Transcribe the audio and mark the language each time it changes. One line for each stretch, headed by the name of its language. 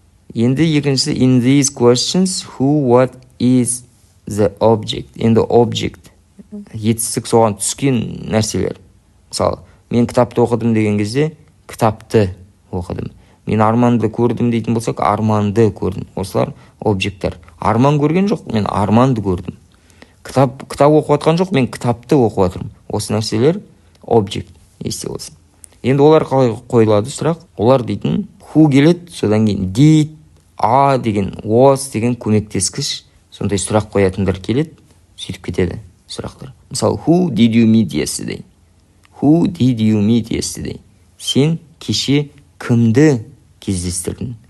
Kazakh: Енді екіншісі,
English: in these questions, who, what is the object?
Kazakh: Енді object, етістік соған түскен нәрселер. Мысалы, мен кітапты оқыдым деген кезде, кітапты оқыдым. Мен арманды көрдім дейтін болсақ, арманды көрдім. Осылар объекттер. Арман көрген жоқ, мен арманды көрдім. Кітап оқып жатқан жоқ, мен кітапты оқып жатырмын. Осы нәрселер объект, есте болсын. Енді олар қалай қойылады сұрақ? Олар дейтін who келеді, содан кейін did, a деген, was деген көмектескіш, сондай сұрақ қоятындар келеді, сөйтіп кетеді сұрақтар.
English: Мысалы, who did you meet yesterday? Who did you meet yesterday?
Kazakh: Сен кеше кімді кездестірдің?